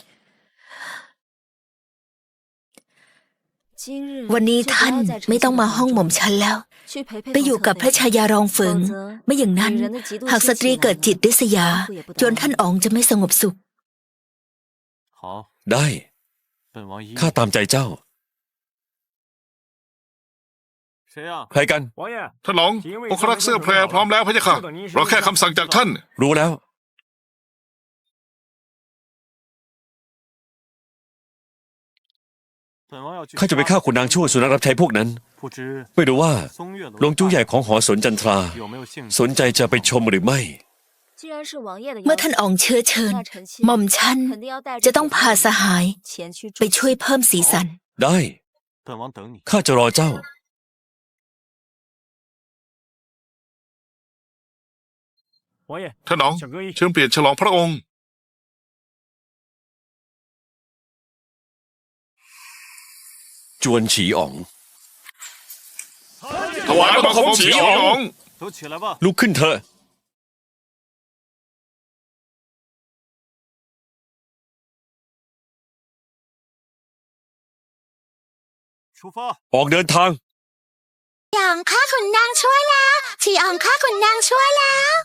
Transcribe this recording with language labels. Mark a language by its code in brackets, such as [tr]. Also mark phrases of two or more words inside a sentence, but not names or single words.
[th] วันนี้ท่านไม่ต้องมาห้องหม่อมฉันแล้ว ไปอยู่กับพระชายารองเฟิง ไม่อย่างนั้น หากสตรีเกิดจิตริษยา จนท่านอ๋องจะไม่สงบสุข [zh] 好， [th] ได้ [zh] 本王一 [th] ข้าตามใจเจ้า [zh] 谁呀？ [th] ใครกัน [zh] 王爷， [th] ท่านหลงองครักษ์เสื้อแพรพร้อมแล้วพะยะค่ะรอแค่คำสั่งจากท่าน รู้แล้ว [zh] 本王要去 [th] ข้าจะไปฆ่าขุนนางชั่วสุนัขรับใช้พวกนั้น [zh] 不知 [th] ไม่รู้ว่า [zh] 松月楼 [th] หลวงจู้ใหญ่ของหอสนจันทรา [zh] 有没有兴 [th] สนใจจะไปชมหรือไม่ เมื่อท่านอ๋องเชื้อเชิญ หม่อมฉันจะต้องพาสหาย ไปช่วยเพิ่มสีสัน ได้ [zh] 本王等你。 [th] ข้าจะรอเจ้า [zh] 王爷， [th] ท่านหลง [zh] 小哥一 [th] เชิญเปลี่ยนฉลองพระองค์ จวนฉีอ๋อง ถวายบังคมฉีอ๋อง [zh] 都起来吧， [th] ลุกขึ้นเถอะ [zh] 出发。 [th] ออกเดินทาง ฉีอ๋องข้าขุนนางช่วยแล้วฉีอ๋องข้าขุนนางช่วยแล้ว